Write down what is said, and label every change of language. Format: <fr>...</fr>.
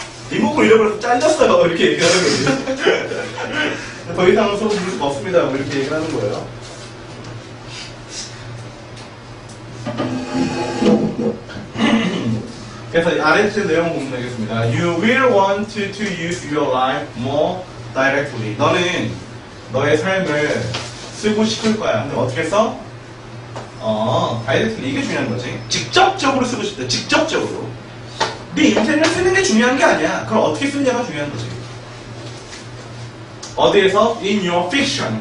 <ko>리모컨 잃어버려서 잘렸어요. 이렇게 얘기하는 거지. 더 이상 수업 들을 수가 없습니다. 뭐 이렇게 얘기를 하는 거예요. 그래서 아래쪽 내용 보면 되겠습니다.</ko> <en>You will want to use your life more directly.</en> <ko>너는 너의 삶을 쓰고 싶을 거야. 근데 어떻게 써? directly. 이게 중요한 거지. 직접적으로 쓰고 싶다. 직접적으로. 네 인생을 쓰는 게 중요한 게 아니야. 그걸 어떻게 쓰느냐가 중요한 거지. 어디에서?</ko> <en>In your fiction.</en>